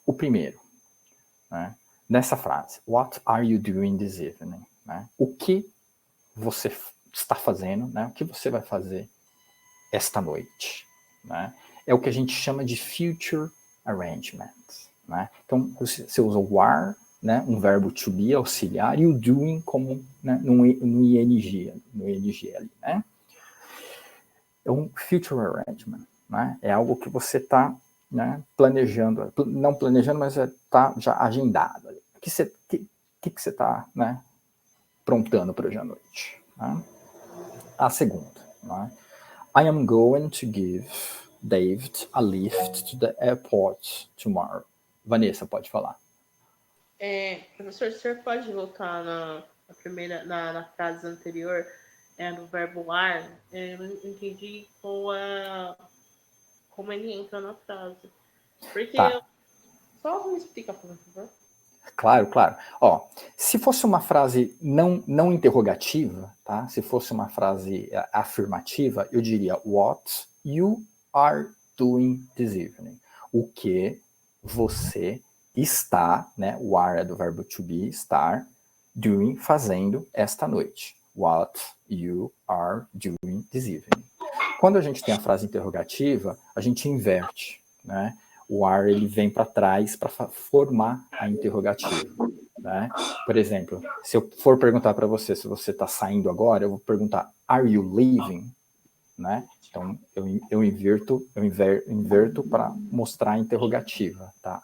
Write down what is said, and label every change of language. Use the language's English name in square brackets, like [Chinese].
[Portuguese] O primeiro, né, nessa frase, [English] what are you doing this evening? [Portuguese] Né? O que você está fazendo, né? O que você vai fazer esta noite? Né? É o que a gente chama de future arrangement. Né? Então, você usa o are, né, um verbo to be auxiliar, e o doing como, né, no ing ali. Né? É um future arrangement. Né? É algo que você está, né, planejando, não planejando, mas está já agendado. O que você está, né, prontando para hoje à noite? Né? A segunda, né? [English] I am going to give David a lift to the airport tomorrow. [Portuguese] Vanessa, pode falar. Professor, o senhor pode voltar na frase anterior, no verbo are? Eu não entendi como ele entra na frase. Porque Tá. Só me explica, por favor. Claro. Ó, se fosse uma frase não interrogativa, tá? Se fosse uma frase afirmativa, eu diria [English] what you are doing this evening. [Portuguese] O que você está, né? O are é do verbo to be, estar, doing, fazendo esta noite. [English] What you are doing this evening. [Portuguese] Quando a gente tem a frase interrogativa, a gente inverte, né? O are ele vem para trás para formar a interrogativa. Né? Por exemplo, se eu for perguntar para você se você está saindo agora, eu vou perguntar, [English] are you leaving? [Portuguese] né? Então, eu inverto para mostrar a interrogativa, tá?